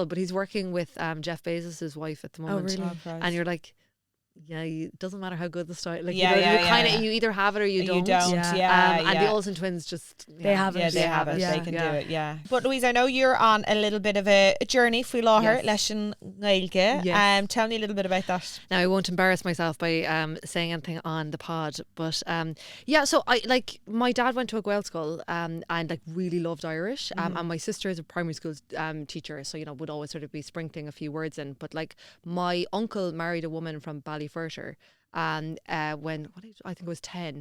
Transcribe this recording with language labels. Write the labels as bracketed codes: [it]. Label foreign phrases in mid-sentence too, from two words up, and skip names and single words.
[en] But he's working with Jeff Bezos' wife at the moment. really? And you're like, it doesn't matter how good the style. Like, Yeah, you know, yeah, you kind of yeah. you either have it or you don't. Yeah. And the Olsen twins just They have it. Yeah, they have it. Yeah. They can do it. Yeah. But Louise, I know you're on a little bit of a journey for [ga] láthar leis an Gaeilge. [en] Yes. Tell me a little bit about that. Now, I won't embarrass myself by saying anything on the pod, but so I like, my dad went to a Gael school and like really loved Irish, and my sister is a primary school teacher, so, you know, would always sort of be sprinkling a few words in. But like, my uncle married a woman from Ballyferter, and I think it was 10.